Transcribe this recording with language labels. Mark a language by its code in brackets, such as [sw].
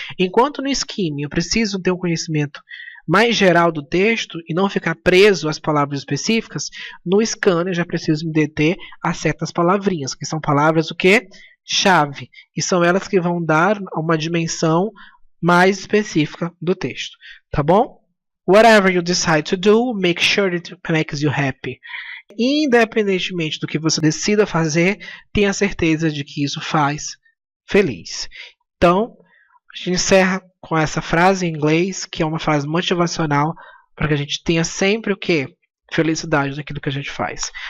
[pt] Enquanto no skimming eu preciso ter um conhecimento mais geral do texto e não ficar preso às palavras específicas, no scanner eu já preciso me deter a certas palavrinhas, que são palavras o quê? Chave. E são elas que vão dar uma dimensão mais específica do texto. Tá bom? [en] Whatever you decide to do, make sure it makes you happy. [pt] Independentemente do que você decida fazer, tenha certeza de que isso faz feliz. Então, a gente encerra com essa frase em inglês, que é uma frase motivacional, para que a gente tenha sempre o quê? Felicidade naquilo que a gente faz.